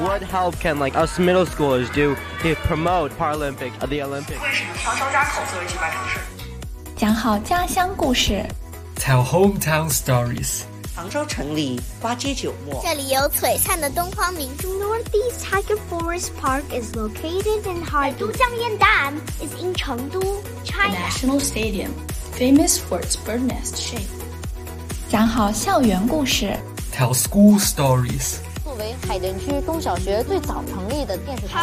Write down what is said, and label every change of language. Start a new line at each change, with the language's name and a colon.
English: What help can like us middle schoolers do to promote Paralympic at the Olympics?
Chinese: 为什么挑张家口作为举办城市？讲好家乡故事。
English: Tell hometown stories.
Chinese: 杭州城里花街酒墨，这里有璀璨的东方明珠。
English: Northeast Tiger Forest Park is located in Harbin. 都江堰 Dam is in Chengdu, China. The National Stadium, famous for its bird nest shape.
Chinese: 讲好校园故事。
English: Tell school stories.
Chinese: 作为海淀区中小学最早成立的电视台。